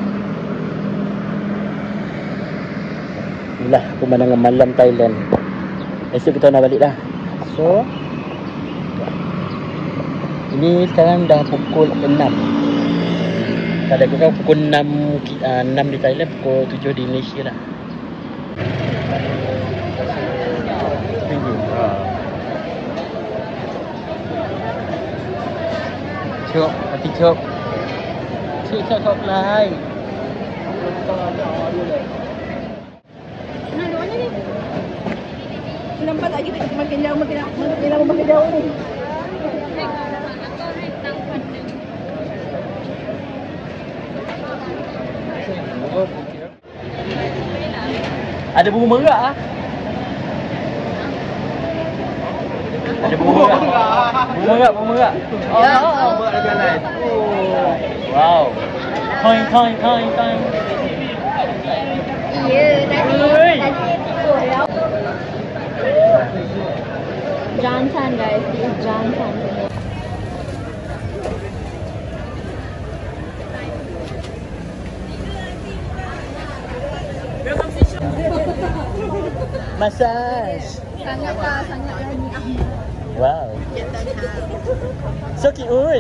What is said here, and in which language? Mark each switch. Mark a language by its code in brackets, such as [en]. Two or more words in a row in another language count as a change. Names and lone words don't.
[ms] Inilah pemandangan malam Thailand. Esok kita nak balik dah. So, ini sekarang dah pukul 6. Kalau aku kan pukul 6 di Thailand, pukul 7 di Malaysia lah. [vi] Chụp, đi chụp. Chị cho chụp lại. [ms] Nampak tak kita makin jauh makin jauh ni. Ada bunga merah ah. Ada bunga merah. Bunga merah. Oh, merah lain. Wow. Toing. Ya, tadi jantan [en] guys, this is [ms] jantan. Massage. Sangat lagi Ahmad. [en] Wow. So cute.